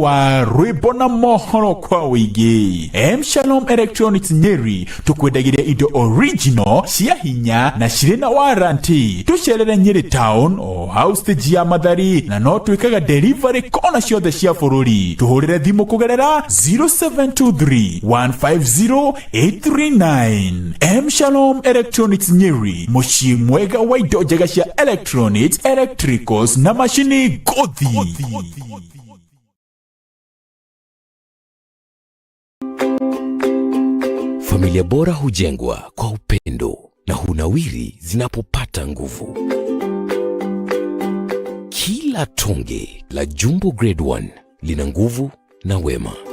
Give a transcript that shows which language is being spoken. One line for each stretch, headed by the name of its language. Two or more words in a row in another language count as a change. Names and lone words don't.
Kikuyu: wa rwimbo na mohoro kwa wiki Shalom Electronics Nyeri tukwendagiria indo original cia hinya na cirĩ na warranty tucerere Nyeri town o house stage ya Mathari na no twikaga delivery kona ciothe cia bururi tuhurire thimu kugerera 0723 150 839 Shalom Electronics Nyeri muciĩ mwega wa indo njega cia
English: electronics, electricals
Kikuyu: na machini nguthi.
Swahili: Familia bora hujengwa kwa upendo na hunawiri zinapopata nguvu. Kila tonge la Jumbo Grade 1 lina nguvu na wema.